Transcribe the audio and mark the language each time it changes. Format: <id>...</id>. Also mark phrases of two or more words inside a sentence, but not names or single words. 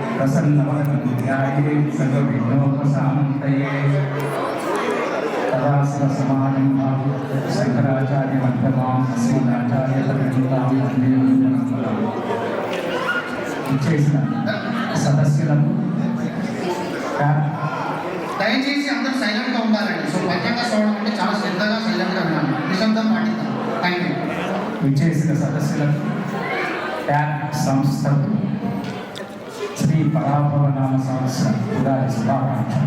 <sa>प्रसन्नवदन्त्याये सर्वविघ्नोपशान्तये तदा शिवसमारम्भां शङ्कराचार्यमध्यमाम् अस्मदाचार्यपर्यन्तां वन्दे गुरुपरम्पराम्</sa> <te>ఇచ్చేసిన సదస్సులకు దయచేసి అందరూ సైలెంట్గా ఉండాలండి. సో పంచాంగ శ్రవణం అంటే చాలా శ్రద్ధగా సైలెంట్గా ఉన్నాను. నిశ్శబ్దం పాటిద్దాం.</te> <en>thank you.</en> <te>విచ్చేసిన సదస్సులకు ట్యాగ్ సంస్థకు శ్రీ పరాభవనామ సంవత్సర ఉగాది శుభాకాంక్షలు.</te>